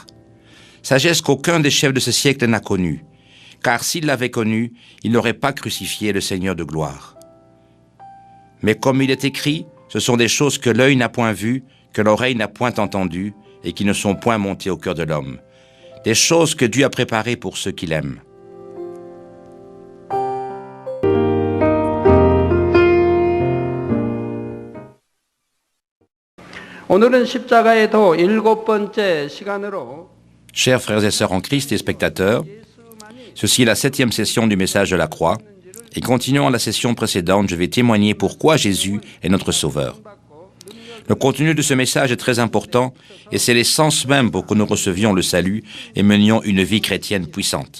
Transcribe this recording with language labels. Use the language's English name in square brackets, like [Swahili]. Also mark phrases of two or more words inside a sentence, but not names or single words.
[French] Sagesse qu'aucun des chefs de ce siècle n'a connue, car s'il l'avait connue, il n'aurait pas crucifié le Seigneur de gloire. Mais comme il est écrit, ce sont des choses que l'œil n'a point vues, que l'oreille n'a point entendues, et qui ne sont point montées au cœur de l'homme. Des choses que Dieu a préparées pour ceux qui l'aiment. [Korean] 오늘은 십자가의 도 7번째 시간으로 [French] Chers frères et sœurs en Christ et spectateurs, ceci est la 7e session du message de la croix, et continuant à la session précédente, je vais témoigner pourquoi Jésus est notre Sauveur. Le contenu de ce message est très important, et c'est l'essence même pour que nous recevions le salut et menions une vie chrétienne puissante.